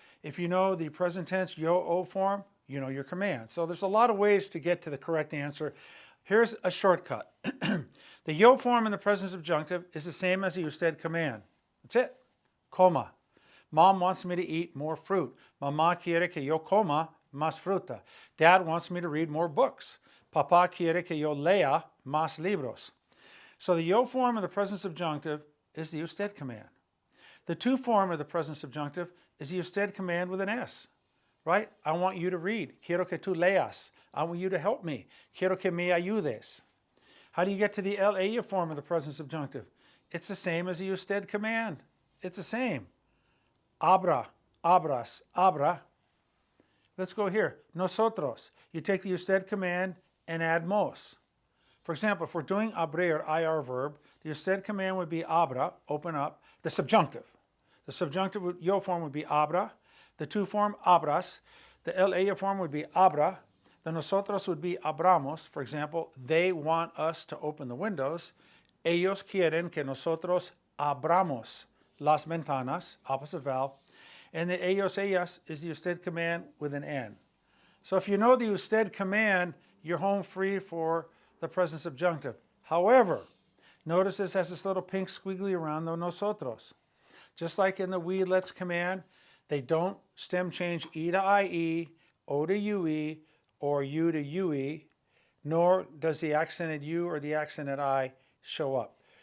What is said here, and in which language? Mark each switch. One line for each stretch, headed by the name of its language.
English: If you know the present tense yo-o form, you know your command. So there's a lot of ways to get to the correct answer. Here's a shortcut. The yo form in the present subjunctive is the same as the usted command. That's it. Coma. Mom wants me to eat more fruit.
Spanish: Mamá quiere que yo coma más fruta.
English: Dad wants me to read more books.
Spanish: Papá quiere que yo lea más libros.
English: So the yo form of the present subjunctive is the usted command. The to form of the present subjunctive is the usted command with an S, right? I want you to read.
Spanish: Quiero que tú leas.
English: I want you to help me.
Spanish: Quiero que me ayudes.
English: How do you get to the LA form of the present subjunctive? It's the same as the usted command. It's the same. Abra, abras, abra. Let's go here. Nosotros. You take the usted command and add mos. For example, if we're doing abrir, IR verb, the usted command would be abra, open up, the subjunctive. The subjunctive yo form would be abra. The to form, abras. The LA form would be abra. The nosotros would be abramos. For example, they want us to open the windows.
Spanish: Ellos quieren que nosotros abramos las ventanas,
English: opposite vowel. And the ellos, ellas is the usted command with an N. So if you know the usted command, you're home free for the present subjunctive. However, notice this has this little pink squiggly around the nosotros. Just like in the we, let's command, they don't stem change E to IE, O to UE, or U to UE, nor does the accented U or the accented I show up.